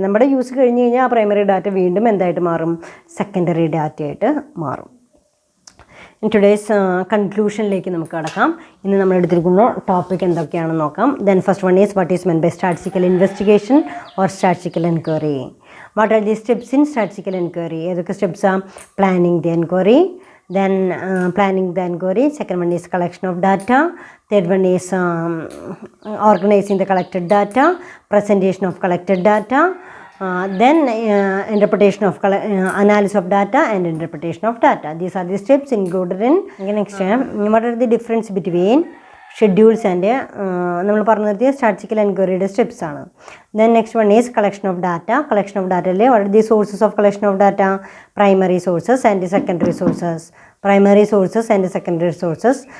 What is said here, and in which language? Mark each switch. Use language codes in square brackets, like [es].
[ml] നമ്മുടെ യൂസ് കഴിഞ്ഞ് കഴിഞ്ഞാൽ ആ പ്രൈമറി ഡാറ്റ വീണ്ടും എന്തായിട്ട് മാറും? സെക്കൻഡറി ഡാറ്റയായിട്ട് മാറും. ഇൻ ടുഡേയ്സ് കൺക്ലൂഷനിലേക്ക് നമുക്ക് കടക്കാം. ഇന്ന് നമ്മൾ എടുത്തിരിക്കുന്ന ടോപ്പിക് എന്തൊക്കെയാണെന്ന് നോക്കാം. [en] Then first one is what is meant by statistical investigation or statistical enquiry. What are the steps in statistical enquiry? [ml] ഏതൊക്കെ സ്റ്റെപ്സാണ്? [en] Planning the enquiry, then planning the inquiry. Second one is collection of data. Third one is organizing the collected data, presentation of collected data, then interpretation of analysis of data and interpretation of data. These are the steps included in. Next, what are the difference between schedules and [ml] നമ്മൾ പറഞ്ഞു നിർത്തിയ statistical എൻക്വയറിയുടെ steps ആണ്. [en] Then next one is collection of data. Collection of ഡാറ്റയിൽ what are the sources of collection of data? Primary sources and secondary sources. Primary sources and secondary sources.